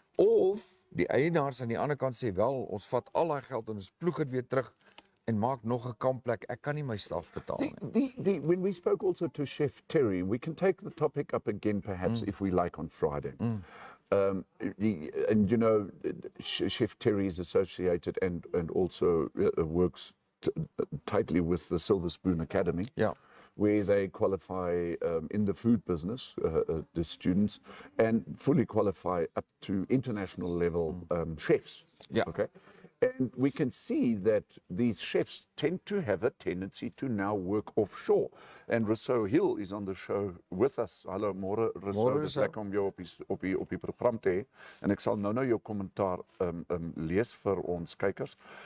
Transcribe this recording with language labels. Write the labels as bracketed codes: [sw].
[af] Of die eienaars aan die ander kant sê wel, ons vat al daai geld en ons ploeg dit weer terug en maak nog 'n kampplek. Ek kan nie my staf betaal nie. [en] When we spoke also to Chef Terry, we can take the topic up again perhaps if we like on Friday. And you know, Chef Terry is associated and also works tightly with the Silver Spoon Academy. [af] Ja. [en] Where they qualify in the food business, the students, and fully qualify up to international level chefs. Yeah. Okay. And we can see that these chefs tend to have a tendency to now work offshore. And Rousseau Hill is on the show with us. [af] Hallo, môre Rousseau. Dis lekker om jou op die program te hê. En ek sal nou jou kommentaar lees vir ons kykers.